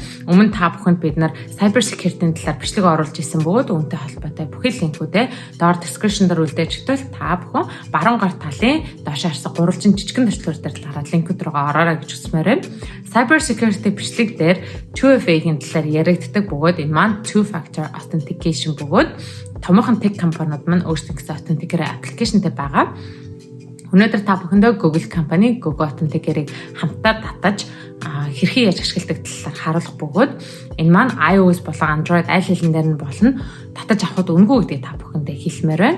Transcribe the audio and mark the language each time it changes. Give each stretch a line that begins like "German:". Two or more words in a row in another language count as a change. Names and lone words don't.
Mongolian: Өмнө та бүхэнд бид нар
English: cyber security-
Mongolian: ийн талаар бичлэг оруулж исэн бөгөөд үүнтэй холбоотой бүхэл линкүүдээ доор description дээр үлдээчихвэл та бүхэн баруун гар талын доош харсан гурвалжин жижигэн төрчлөөр дээр дараад линкүүд рүү ороорой гэж хүсмээр байна.
English: Cyber security
Mongolian: бичлэг дээр 2FA-ийн талаар яригддаг бөгөөд энэ маань
English: two factor authentication
Mongolian: бөгөөд томоохон тех компаниуд маань өөрсдийнхөө Authenticate аппликейшнтэй байгаа. Өнөөдөр та бүхэндээ Google компани Google Authenticate-ийг хамтдаа татаж хэрхэн яаж ашигладаг талаар харуулах бөгөөд энэ маань iOS болон Android аль хэлэн дээр нь болно татаж авахд үнэгүй гэдгийг та бүхэндээ хэлмээр байна.